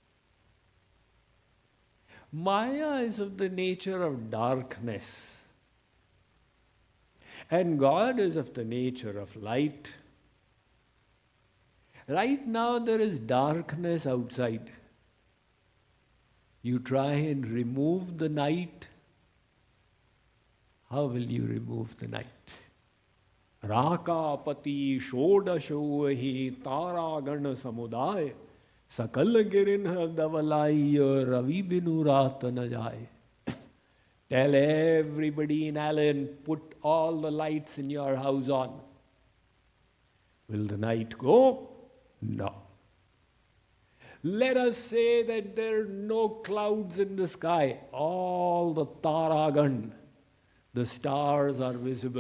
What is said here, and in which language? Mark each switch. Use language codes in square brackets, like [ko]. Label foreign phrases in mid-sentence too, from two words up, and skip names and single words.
[en] Maya is of the nature of darkness, and God is of the nature of light. Right now there is darkness outside. You try and remove the night. How will you remove the night? [awa] राकापति षोडशोहि तारागण समुदाय सकल गिरिन दवलाइ रवि बिनु रात न जाये. [en] Tell everybody in Allen, put all the lights in your house on. Will the night go? No. Let us say that there are no clouds in the sky. All the taragan, the stars are visible.